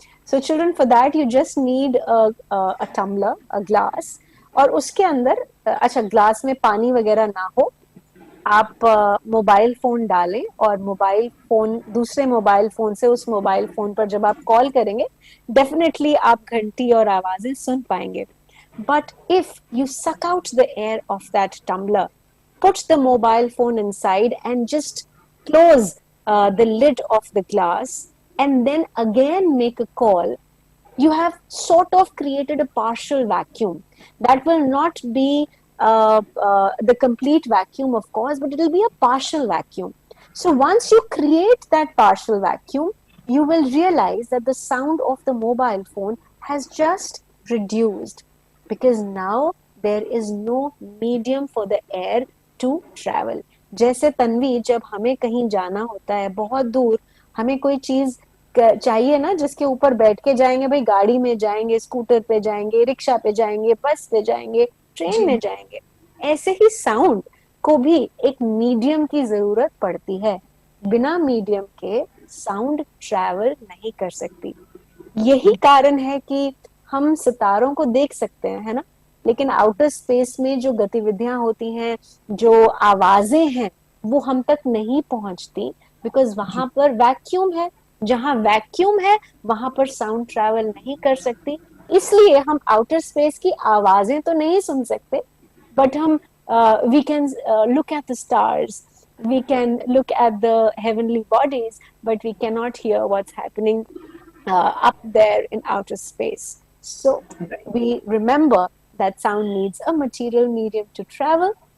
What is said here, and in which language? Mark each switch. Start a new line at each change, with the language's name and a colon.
English: So children, for that you just need a tumbler, a glass,
Hindi: और उसके अंदर अच्छा ग्लास में पानी वगैरह ना हो, आप मोबाइल फोन डालें और मोबाइल फोन, दूसरे मोबाइल फोन से उस मोबाइल फोन पर जब आप कॉल करेंगे डेफिनेटली आप घंटी और आवाजें सुन पाएंगे.
English: But if you suck out the air of that tumbler, put the mobile phone inside and just close the lid of the glass and then again make a call, you have sort of created a partial vacuum. That will not be the complete vacuum, of course, but it will be a partial vacuum. So once you create that partial vacuum, you will realize that the sound of the mobile phone has just reduced, because now there is no medium for the air to travel.
Hindi: जैसे तन्वी, जब हमें कहीं जाना होता है बहुत दूर, हमें कोई चीज चाहिए ना जिसके ऊपर बैठ के जाएंगे, भाई गाड़ी में जाएंगे, स्कूटर पे जाएंगे, रिक्शा पे जाएंगे, बस पे जाएंगे, ट्रेन में जाएंगे, ऐसे ही साउंड को भी एक मीडियम की जरूरत पड़ती है. बिना मीडियम के साउंड ट्रैवल नहीं कर सकती. यही कारण है कि हम सितारों को देख सकते हैं, है ना, लेकिन आउटर स्पेस में जो गतिविधियां होती हैं, जो आवाजें हैं, वो हम तक नहीं पहुंचती, बिकॉज वहां पर वैक्यूम है. जहां वैक्यूम है वहां पर साउंड ट्रैवल नहीं कर सकती. इसलिए हम आउटर स्पेस की आवाजें तो नहीं सुन सकते,
English: But हम we can look at the stars, we can look at the heavenly bodies, but we cannot hear what's happening up there in outer space. So we remember that sound needs a material medium to travel.